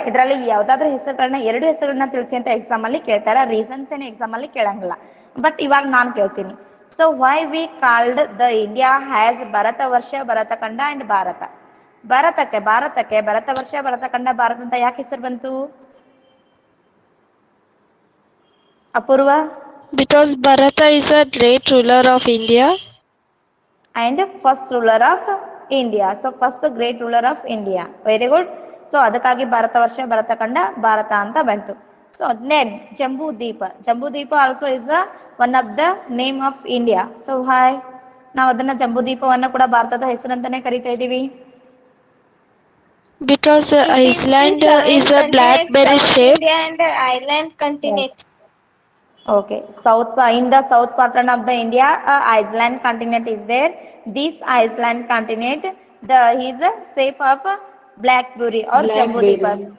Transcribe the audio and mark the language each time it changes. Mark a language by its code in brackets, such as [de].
[kn] ಇದರಲ್ಲಿ ಯಾವ್ದಾದ್ರು ಹೆಸರುಗಳನ್ನ 2 ಹೆಸರುಗಳನ್ನ ತಿಳಿಸಿ ಅಂತ ಎಕ್ಸಾಮ್ ಅಲ್ಲಿ ಕೇಳ್ತಾರೆ. ರೀಸನ್ಸ್ ಏನ್ ಎಕ್ಸಾಮ್ ಅಲ್ಲಿ ಕೇಳಂಗಿಲ್ಲ. ಬಟ್ ಇವಾಗ ನಾನು ಕೇಳ್ತೀನಿ. [en] So why we called the India has Bharata Varsha, Bharatakhanda and Bharat? [kn] ಭಾರತಕ್ಕೆ ಭರತ ವರ್ಷ, ಭರತಖಂಡ, ಭಾರತ ಅಂತ ಯಾಕೆ ಹೆಸರು ಬಂತು? ಅಪೂರ್ವ? [en] Because Bharata is a great ruler of India. And first ruler of India. So first great ruler of India. Very good. [kn] So ಅದಕ್ಕಾಗಿ ಭಾರತ ವರ್ಷ, ಭರತಖಂಡ, ಭಾರತ ಅಂತ ಬಂತು. [en] So then Jambudvipa. Jambudvipa also is the one of the name of India. [kn] So hi, ನಾವು ಅದನ್ನ ಜಂಬೂದ್ವೀಪವನ್ನ ಕೂಡ ಭಾರತದ ಹೆಸರಂತಾನೆ ಕರಿತಾ ಇದೀವಿ. [en] Because Iceland is a blackberry shape. India and island continent. Okay, in the south part of the India, Iceland continent is there. This Iceland continent, is a shape of blackberry or jambudvipa.